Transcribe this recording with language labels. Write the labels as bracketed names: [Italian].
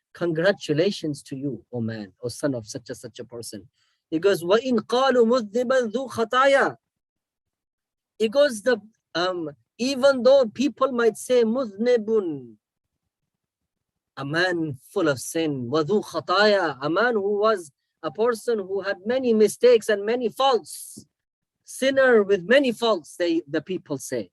[English] Congratulations to you, O man, O son of such a person. He goes, [Arabic] وَإِنْ قَالُوا مُذْنِبًا ذُو خَطَايَا. [English] He goes, even though people might say [Arabic] مُذْنِبٌ, [English] a man full of sin, [Arabic] وَذُو خَطَايَا, [English] a man who was a person who had many mistakes and many faults, sinner with many faults, the people say.